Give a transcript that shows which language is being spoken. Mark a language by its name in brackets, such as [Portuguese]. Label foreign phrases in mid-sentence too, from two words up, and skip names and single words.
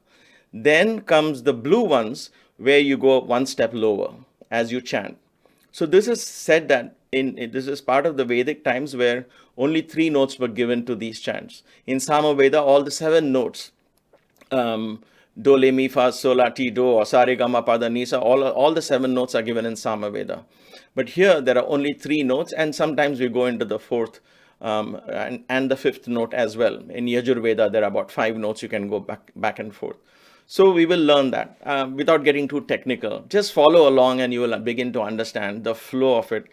[English] Then comes the blue ones, where you go one step lower as you chant. So this is said that this is part of the Vedic times where only 3 notes were given to these chants. In Samaveda, all the 7 notes, do, le, mi, fa, sol, la, ti, do, or sa, re, ga, ma, pa, da, ni, sa, all the 7 notes are given in Samaveda. But here there are only 3 notes, and sometimes we go into the 4th and the 5th note as well. In Yajur Veda, there are about 5 notes you can go back and forth. So we will learn that without getting too technical. Just follow along and you will begin to understand the flow of it.